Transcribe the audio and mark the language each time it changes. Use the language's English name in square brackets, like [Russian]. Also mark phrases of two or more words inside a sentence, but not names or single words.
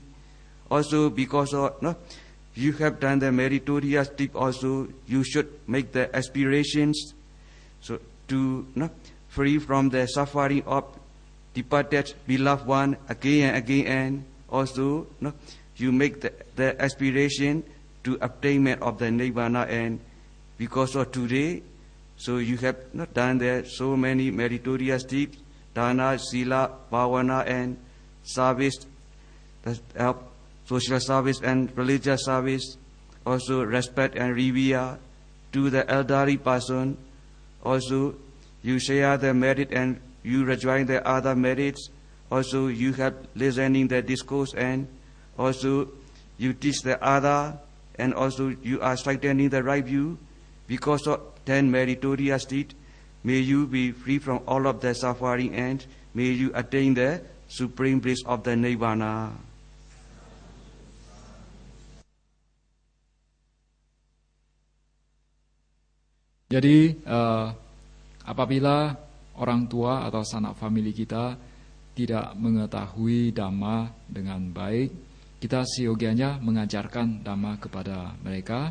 [English] Also, because of you have done the meritorious deed, also you should make the aspirations so to free from the suffering of departed beloved one again and again, and also you make the aspiration to attainment of the Nibbana. And because of today, so you have not done there so many meritorious deeds, [Pali] dana, sila, bhavana, [English] and service, social service and religious service, also respect and revere to the elderly person. Also, you share the merit and you rejoin the other merits. Also, you have listening the discourse, and also you teach the other, and also you are strengthening the right view. Because of 10 meritorious deeds, may you be free from all of the suffering, and may you attain the supreme bliss of the Nibbana. [Indonesian] Jadi apabila orang tua atau sanak famili kita tidak mengetahui Dhamma dengan baik, kita seyogianya mengajarkan Dhamma kepada mereka.